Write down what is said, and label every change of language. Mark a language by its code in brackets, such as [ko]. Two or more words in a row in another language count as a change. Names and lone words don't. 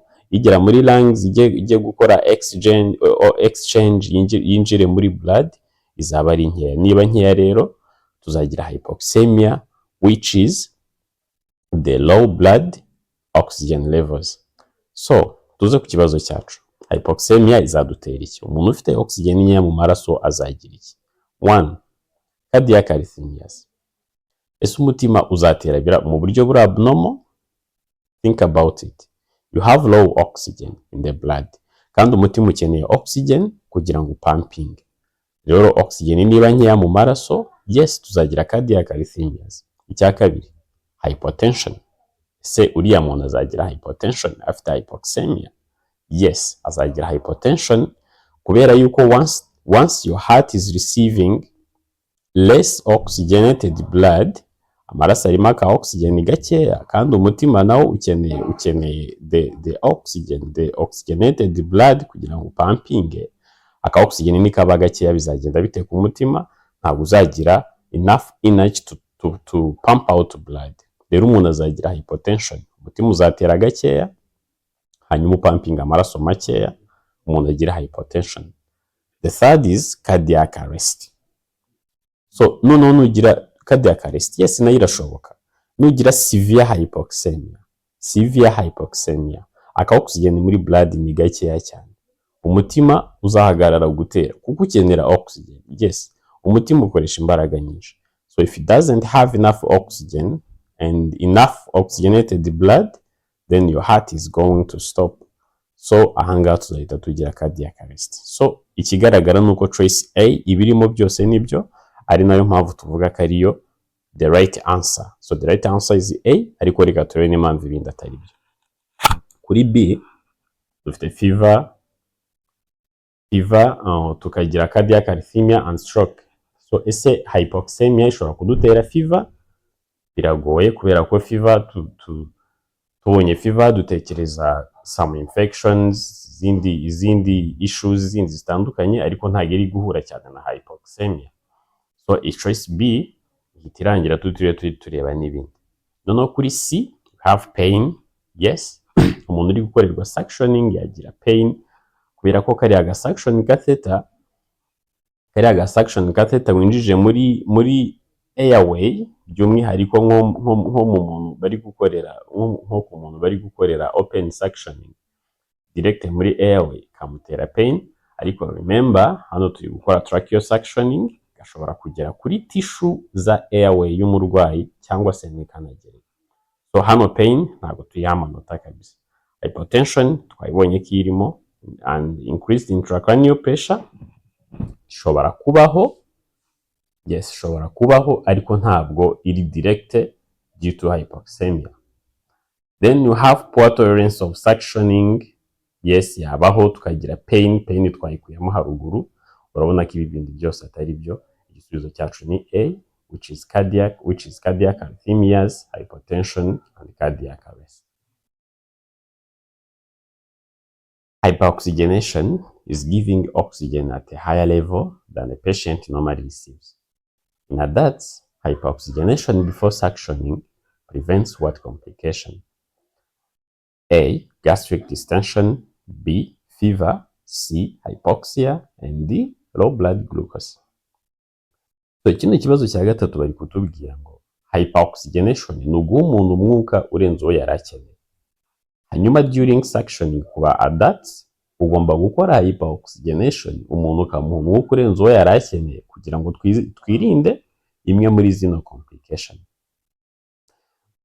[rw] Igera muri lungs ijye gukora exchange yinjire muri blood izaba ari nkeya. Niba nkeya rero tuzagira hypoxemia, [en] which is the low blood oxygen levels. [rw] So tuze ku kibazo cyacu. Hypoxemia izadutera iki? Umuntu ufite oxygen nkeya mu maraso azagira iki? [en] 1. Cardiac arrhythmias. [rw] Ese umutima uzatera mu buryo buri abnormal? [en] Think about it. You have low oxygen in the blood, [rw] kandi umutima ukeneye oxygen kugira ngo pumping. Rero oxygen niba nkeya mu maraso, yes, tuzagira cardiac arrhythmias. Icya kabiri, hypotension. Se uriya muntu azagira [en] hypotension after hypoxemia? [rw] Yes, azagira hypotension kubera yuko [en] once your heart is receiving less oxygenated blood, [rw] amaraso arimo ka oxygen gakeya, kandi umutima nawo ukeneye [en] the oxygen, the oxygenated blood [rw] kugira ngo pumping. Aka oxygen nikaba gakeya bizagenda bite ku mutima, ntabwo uzagira [en] enough energy to pump out blood. [rw] Rero umuntu azagira hypotension, umutima uzatera gakeya hanyuma pumping amaraso makeya, umuntu agira hypotension. [en] The third is cardiac arrest. [rw] So noneho nugira cardiac arrest, yes, nayo irashoboka. Nugira [en] severe hypoxemia, [rw] aka oxygen muri blood ni gakeya cyane, umutima uzahagarara gutera kuko ukenera oxygen. Yes, umutima ukoresha imbaraga nyinshi. [en] So if it doesn't have enough oxygen and enough oxygenated blood, then your heart is going to stop. [rw] So ahangaha tuzahita tugira cardiac arrest. So ikigaragara nuko choice A ibirimo byose nibyo, ari nayo mpamvu tuvuga ko ariyo [en] the right answer. So the right answer is A, [rw] ariko reka turebe n'impamvu ibindi atari byo. Kuri B dufite fever, tukagira [en] cardiac arrhythmia and stroke. [rw] So ese hypoxemia ishobora kudutera fever? Biragoye kubera ko fever tubonye fever dutekereza [en] some infections, [rw] izindi issues zindi zitandukanye, ariko ntabwo iri guhura cyane na hypoxemia. So choice B ihitirangira tureba n'ibindi. Noneho kuri C [en] have pain. [rw] Yes, umuntu uri gukorerwa suctioning yagira pain kubera ko kariya ga [en] suction catheter [rw] winjije muri airway, by'umwihariko nko mu muntu bari gukorera nko ku muntu bari gukorera [en] open suctioning direct [rw] muri airway kamutera pain. Ariko remember hano turi gukora [en] tracheal suctioning, [rw] gashobora kugera kuri tissue za airway y'umurwayi cyangwa se n'ikanagere. So hano pain ntabwo tuyamanota kabisa. Hypotension twayibonye ko irimo, [en] and increased intracranial pressure [rw] ishobora kubaho. Yes, ishobora kubaho ariko ntabwo iri [en] direct due to hypoxemia. Then you have poor tolerance of suctioning. Yes, [rw] yabaho tukagira pain twayikuyemo haruguru. Urabona ko ibi bindi byose atari byo. Igisubizo cyacu ni A, [en] which is cardiac arrhythmias, hypotension and cardiac arrest. Hyperoxygenation is giving oxygen at a higher level than a patient normally receives. In adults, hyperoxygenation before suctioning prevents what complication? A, gastric distension, B, fever, C, hypoxia, and D, low blood glucose. [rw] So kino kibazo cya gatatu bari kutubwira ngo hyperoxygenation ni uguha umuntu umwuka urenze uwo yari akeneye. Hanyuma [en] during suctioning [rw] kuba adults ugomba gukora hyperoxygenation umuntu ukamuha umwuka urenze uwo yari akeneye kugira ngo twirinde imwe muri zino complication.